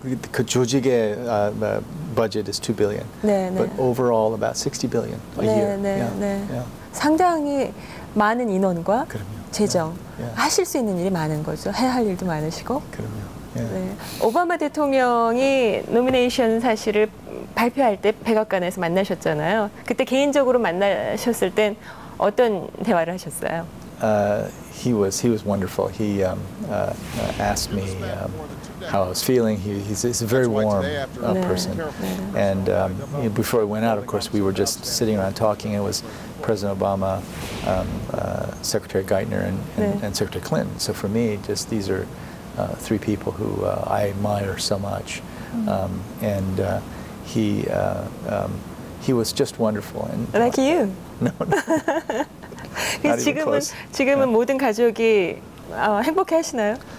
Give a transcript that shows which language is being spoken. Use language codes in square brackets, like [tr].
[ko] 그 조직의 [en] budget is $2 billion. [ko] 네, 네. [en] But overall about $60 billion a year. [ko] 네, [en] Yeah. [ko] 네. [en] Yeah. [ko] 상당히 많은 인원과 그럼요. 재정, [en] Yeah. [ko] 하실 수 있는 일이 많은 거죠. 해야 할 일도 많으시고. 그럼요. [en] Yeah. [ko] 네. 오바마 대통령이 노미네이션 사실을 발표할 때 백악관에서 만나셨잖아요. 그때 개인적으로 만나셨을 땐 어떤 대화를 하셨어요? [en] He was wonderful. He asked me how I was feeling. He's a very warm person. And before we went out, of course, we were just sitting around talking. It was President Obama, Secretary Geithner, and Secretary Clinton. So for me, just these are three people who I admire so much. And he was just wonderful. And Like you. No. [ko] 지금은 모든 가족이 행복해 하시나요?